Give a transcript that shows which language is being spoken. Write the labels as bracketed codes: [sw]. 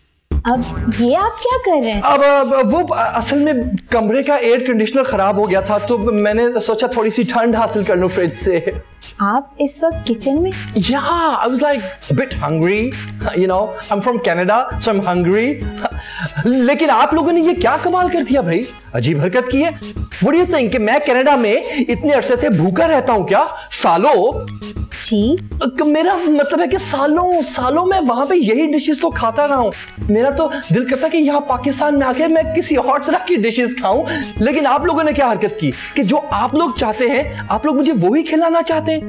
[hi] अब ये आप क्या कर रहे हैं? अब वो असल में कमरे का एयर कंडीशनर खराब हो गया था तो मैंने सोचा थोड़ी सी ठंड हासिल कर लूं फ्रिज से। आप इस वक्त किचन में? [en] Yeah, I was like a bit hungry. You know, I'm from Canada, so I'm hungry. [hi] लेकिन आप लोगों ने ये क्या कमाल कर दिया भाई, अजीब हरकत की है। [en] What do you think [hi] कि मैं कनाडा में इतने अरसे से भूखा रहता हूँ क्या? सालों? जी? मेरा मतलब है कि सालों में वहां पे यही डिशेस तो खाता रहा हूँ। मेरा तो दिल करता कि यहाँ पाकिस्तान में आके मैं किसी और तरह की डिशेस खाऊं, लेकिन आप लोगों ने क्या हरकत की कि जो आप लोग चाहते हैं आप लोग मुझे वो ही खिलाना चाहते हैं।